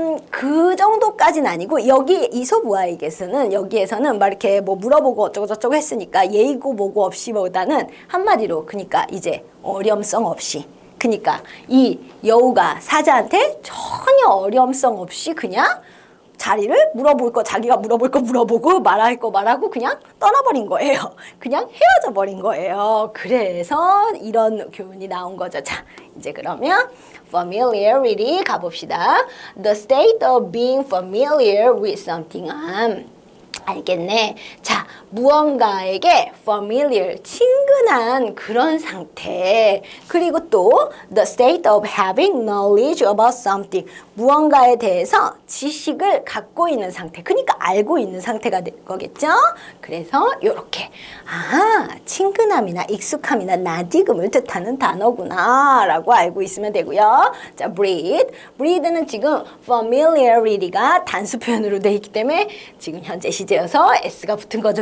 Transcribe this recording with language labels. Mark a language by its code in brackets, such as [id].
[ko] 그 정도까지는 아니고 여기 이솝우아에게서는 여기에서는 막 이렇게 물어보고 어쩌고저쩌고 했으니까 예의고 뭐고 없이보다는 한마디로 그러니까 이제 어렴성 없이 그러니까 이 여우가 사자한테 전혀 어렴성 없이 그냥 자리를 자기가 물어볼 거 물어보고 말할 거 말하고 그냥 떠나버린 거예요. 그냥 헤어져 버린 거예요. 그래서 이런 교훈이 나온 거죠. 자, 이제 그러면 familiarity 가봅시다. [en] The state of being familiar with something. [ko] 알겠네. 자, 무언가에게 familiar, 친근한 그런 상태. 그리고 또 [en] the state of having knowledge about something. [ko] 무언가에 대해서 지식을 갖고 있는 상태. 그러니까 알고 있는 상태가 될 거겠죠? 그래서 이렇게 친근함이나 익숙함이나 낯익음을 뜻하는 단어구나 라고 알고 있으면 되고요. 자, breed. breed는 지금 familiarity가 단수 표현으로 돼 있기 때문에 지금 현재 시제여서 s가 붙은 거죠.